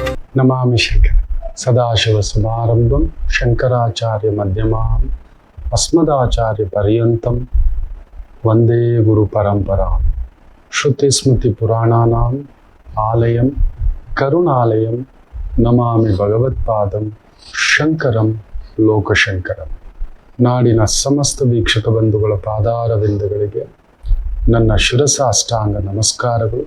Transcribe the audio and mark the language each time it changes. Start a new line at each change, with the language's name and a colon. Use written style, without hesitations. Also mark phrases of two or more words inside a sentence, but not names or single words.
Sanskrit: ನಮಾಮಿ ಶಂಕರ ಸದಾಶಿವ ಸಮಾರಂಭಂ ಶಂಕರಾಚಾರ್ಯ ಮಧ್ಯಮಾಂ ಅಸ್ಮದಾಚಾರ್ಯ ಪರ್ಯಂತಂ ವಂದೇ ಗುರು ಪರಂಪರಾಂ ಶ್ರುತಿಸ್ಮೃತಿ ಪುರಾಣಾನಾಂ ಆಲಯಂ ಕರುಣಾಲಯಂ ನಮಾಮಿ ಭಗವತ್ಪಾದಂ ಶಂಕರಂ ಲೋಕಶಂಕರಂ.
Kannada: ನಾಡಿನ ಸಮಸ್ತ ವೀಕ್ಷಕ ಬಂಧುಗಳ ಪಾದಾರವಿಂದಗಳಿಗೆ ನನ್ನ ಶಿರಸಾಷ್ಟಾಂಗ ನಮಸ್ಕಾರಗಳು.